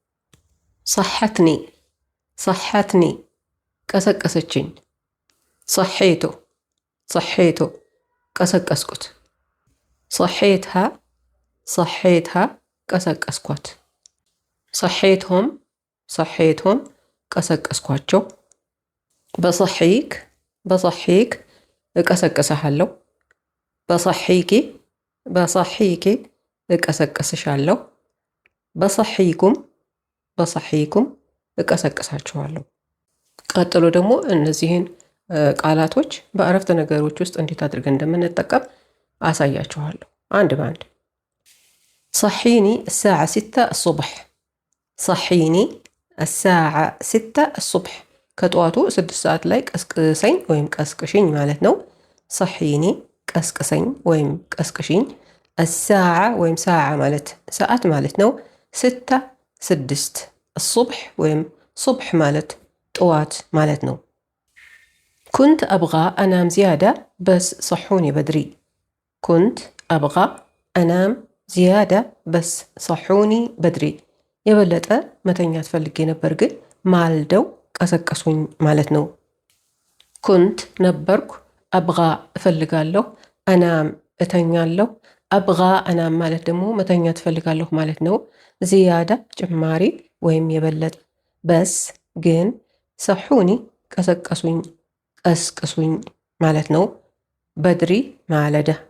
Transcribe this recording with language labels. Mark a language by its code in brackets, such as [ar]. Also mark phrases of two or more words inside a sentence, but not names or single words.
[ar] صحتني صحتني [am] ቀሰቀሰችኝ። [ar] صحيته صحيته [am] ቀሰቀስኩት። [ar] صحيتها صحيتها [am] ቀሰቀስኳት። [ar] صحيتهم صحيتهم [am] ቀሰቀስኳቸው። [ar] بصحيك بصحيك [am] እቀሰቅስሃለሁ። [ar] بصحيكي بصحيكي [am] እቀሰቅስሻለሁ። [ar] بصحيكم بصحيكم [am] እቀሰቅሳችኋለሁ። ቀጥሎ ደግሞ እነዚህን ቃላቶች በአረፍተ ነገሮች ውስጥ እንዴት አድርገን እንደምንጠቀም አሳያችኋለሁ አንድ በአንድ። [ar] صحيني الساعة 6 الصبح صحيني الساعة 6 الصبح [am] ከጠዋቱ 6 ሰዓት ላይ ቀስቅሰኝ ወይም ቀስቅሽኝ ማለት ነው። ሰሒኒ ቀስቅሰኝ ወይም ቀስቅሽኝ። الساعة ወይም ሰዓ ማለት ሰዓት ማለት ነው። 6 6 الصبح ወይም صبح ማለት ጠዋት ማለት ነው። [ar] كنت أبغى أنام زيادة بس صحوني بدري كنت أبغى أنام زيادة بس صحوني بدري [am] የበለጠ መተኛት ፈልጌ ነበር ግን ማልደው ቀሰቀሱኝ ማለት ነው። ኩንት ነበርኩ፣ አብጋ እፈልጋለሁ፣ አናም እተኛለሁ። [ar] أبغى أنام [am] ማለት ደግሞ መተኛት እፈልጋለሁ ማለት ነው። ዝያዳ ጭማሪ ወይም የበለጠ፣ በስ ግን፣ ሰሑኒ ቀሰቀሱኝ፣ ቀስቅሱኝ ማለት ነው። በድሪ ማለዳ።